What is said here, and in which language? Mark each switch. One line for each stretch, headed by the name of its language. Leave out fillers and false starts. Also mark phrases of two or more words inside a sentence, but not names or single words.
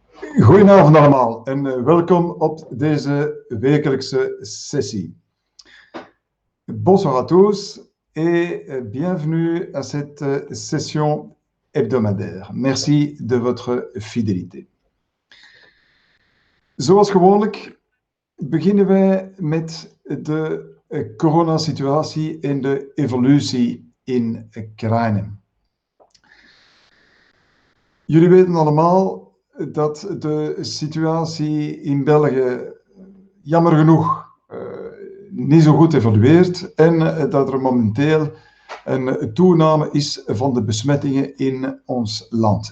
Dutch: Goedenavond allemaal en welkom op deze wekelijkse sessie.
French: Bonsoir à tous et bienvenue à cette session hebdomadaire. Merci de votre fidélité.
Dutch: Zoals gewoonlijk beginnen wij met de coronasituatie en de evolutie in Krijnen. Jullie weten allemaal dat de situatie in België jammer genoeg niet zo goed evolueert en dat er momenteel een toename is van de besmettingen in ons land.